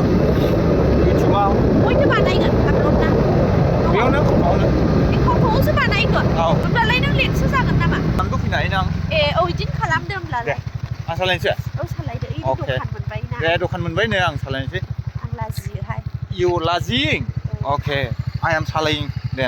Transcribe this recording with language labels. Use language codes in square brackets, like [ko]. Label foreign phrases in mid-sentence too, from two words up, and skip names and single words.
[brx] इउटुबाव बयनो बानायगोन आपल'ड ना बेयावनो खावथंआवसो बानायगोन होमब्लालाय नों लेटसो जागोन नामा आंबो फैनो हायो ना बिदिनो खालामदो होमब्लालाय आं सालायनोसै सालायदो दखान मोनबाय ना दे दखान मोनबायनो आं सालायनोसै आं लाजियोहाय [en] You lazying? Okay, I am सालायing then.